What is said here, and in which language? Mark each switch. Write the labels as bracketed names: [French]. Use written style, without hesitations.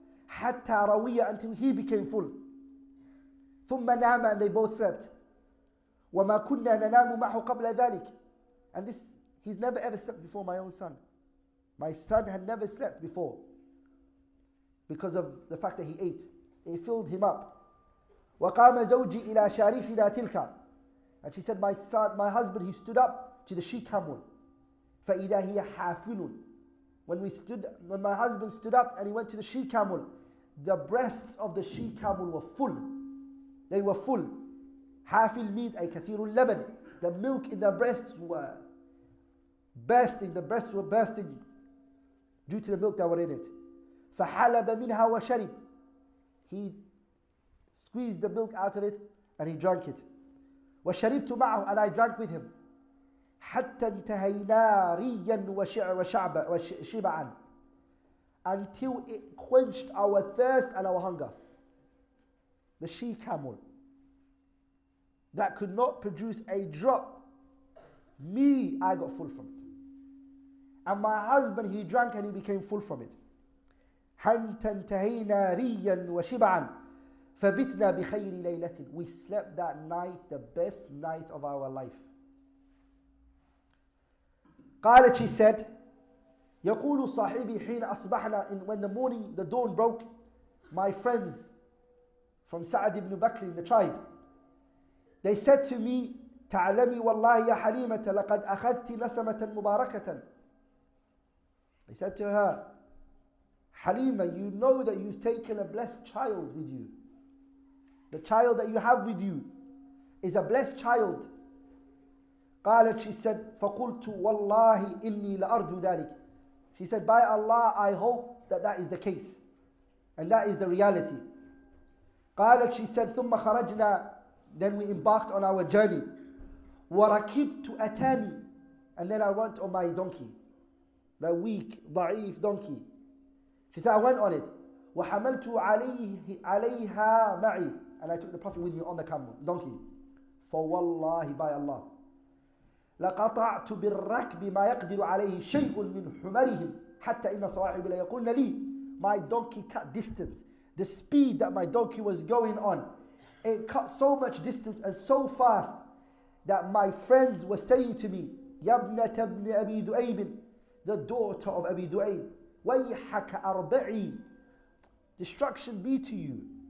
[Arabic] حتى روي, [English] until he became full. [Arabic] ثم نام, [English] and they both slept. [Arabic] وما كنا ننام معه قبل ذلك. [English] And this, he's never ever slept before my own son. My son had never slept before because of the fact that he ate. It filled him up. وقام زوجي إلى شارفنا تلك. And she said, my husband, he stood up to the she camel. فإذا هي حافل. When my husband stood up and he went to the she camel, the breasts of the she camel were full. They were full. [Arabic] حافل means أي كثير اللبن. [English] The milk in the breasts were bursting. The breasts were bursting due to the milk that were in it. [Arabic] فحلب منها وشرب. [English] He squeezed the milk out of it, and he drank it. [Arabic] وشربت معه, [English] and I drank with him. [Arabic] حتى انتهينا ريا وشبعا, [English] until it quenched our thirst and our hunger. The she camel that could not produce a drop, me, I got full from it. And my husband, he drank and he became full from it. [Arabic] حتى انتهينا ريا وشبعا فبتنا بخير ليلة. [English] We slept that night, the best night of our life. [Arabic] قالت, [English] she said, [Arabic] يقول صاحبي حين أصبحنا, [English] when the morning, the dawn broke, my friends from Sa'ad ibn Bakr in the tribe, they said to me, [Arabic] تعلمي والله يا حليمة لقد أخذت نسمة مباركة. [English] They said to her, Halima, you know that you've taken a blessed child with you. The child that you have with you is a blessed child. [Arabic] قالت, [English] she said, [Arabic] فقلت والله إني لأرجو ذلك. [English] She said, by Allah, I hope that that is the case. And that is the reality. [Arabic] قالت, [English] she said, [Arabic] ثم خرجنا, [English] then we embarked on our journey. [Arabic] وركبت أتاني, [English] and then I went on my donkey, the weak, ضعيف donkey. She said, I went on it. [Arabic] وحملت عليها معي, [English] and I took the Prophet with me on the camel, donkey. [Arabic] فوالله, [English] by Allah, [Arabic] لقطعت بالركب ما يقدر عليه شيء من حمرهم حتى إن صواحب لا يقولن لي. [English] My donkey cut distance. The speed that my donkey was going on, it cut so much distance and so fast that my friends were saying to me, [Arabic] يا ابنة ابن أبي ذؤيب, [English] the daughter of Abi Du'ayb, [Arabic] ويحك أربعي, [English] destruction be to you.